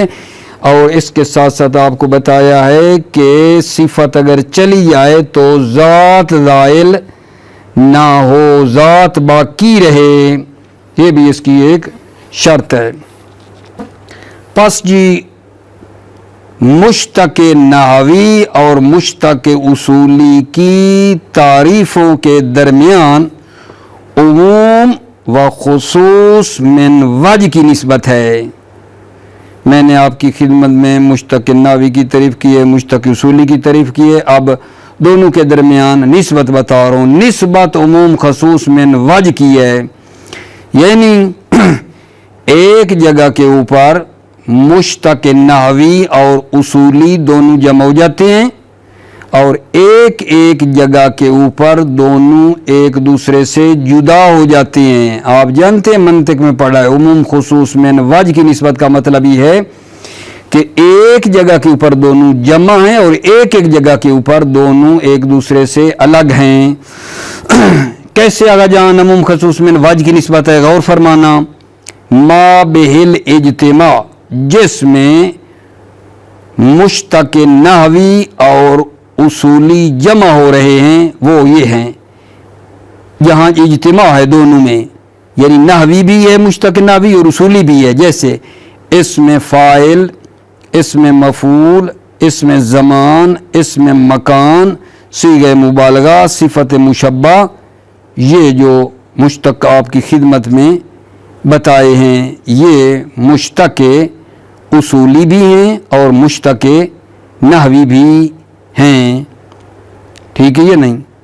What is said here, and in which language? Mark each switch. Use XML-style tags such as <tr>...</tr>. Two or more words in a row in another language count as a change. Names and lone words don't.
<ur>اور اس کے ساتھ ساتھ آپ کو بتایا ہے کہ صفت اگر چلی جائے تو ذات زائل نہ ہو، ذات باقی رہے، یہ بھی اس کی ایک شرط ہے۔ پس جی مشتق نحوی اور مشتق اصولی کی تعریفوں کے درمیان عموم و خصوص من وجہ کی نسبت ہے۔ میں نے آپ کی خدمت میں مشتق نحوی کی تعریف کی ہے، مشتق اصولی کی تعریف کی ہے، اب دونوں کے درمیان نسبت بتا رہا ہوں۔ نسبت عموم خصوص من وجہ کی ہے، یعنی ایک جگہ کے اوپر مشتق نحوی اور اصولی دونوں جمع ہو جاتے ہیں، اور ایک ایک جگہ کے اوپر دونوں ایک دوسرے سے جدا ہو جاتے ہیں۔ آپ جانتے ہیں منطق میں پڑھا ہے، عموم خصوص من وجہ کی نسبت کا مطلب یہ ہے کہ ایک جگہ کے اوپر دونوں جمع ہیں اور ایک ایک جگہ کے اوپر دونوں ایک دوسرے سے الگ ہیں۔ کیسے آگا جان عموم خصوص من وجہ کی نسبت ہے؟ غور فرمانا،</ur> <ar>ما بہل اجتماع،</ar> <ur>جس میں مشتق نحوی اور اصولی جمع ہو رہے ہیں وہ یہ ہیں، جہاں اجتماع ہے دونوں میں، یعنی نحوی بھی ہے مشتق نحوی اور اصولی بھی ہے، جیسے اسم فاعل، اسم مفعول، اسم زمان، اسم مکان، صیغہ مبالغہ، صفت مشبہ، یہ جو مشتق آپ کی خدمت میں بتائے ہیں یہ مشتق اصولی بھی ہیں اور مشتق نحوی بھی ہیں، ٹھیک ہے یہ نہیں؟</ur>